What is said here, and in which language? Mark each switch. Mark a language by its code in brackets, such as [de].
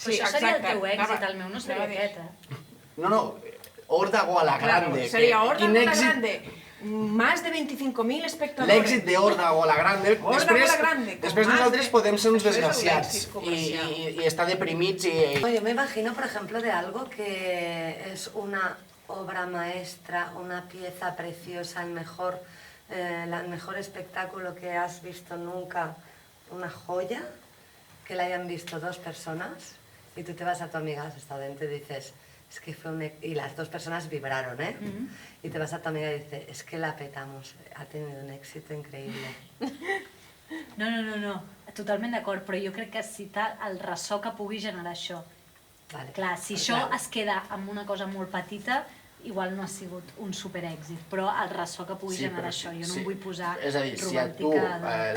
[ca] Això seria el teu èxit, el meu no seria aquest, eh? No, Horda Gualagrande. [es] Sería Horda Gualagrande. Más de 25.000 espectadores. [ca] L'èxit de Horda Gualagrande. Després nosaltres podem ser uns desgraciats y estar deprimits y... [es] Yo me imagino, por ejemplo, de algo que es una obra maestra, una pieza preciosa, el mejor espectáculo que has visto nunca, una joya, que la hayan visto 2 personas, y tú te vas a tu amiga al restaurante y dices... Es que fue y las 2 personas vibraron, ¿eh? Y te vas a tu amiga y dices, es que la petamos, ha tenido un éxito increíble. [ca] No, totalment d'acord, però jo crec que citar el ressò que pugui generar això. Clar, si això es queda amb una cosa molt petita, igual no ha sigut un superèxit, però el ressò que pugui generar això, jo no em vull posar romàntica...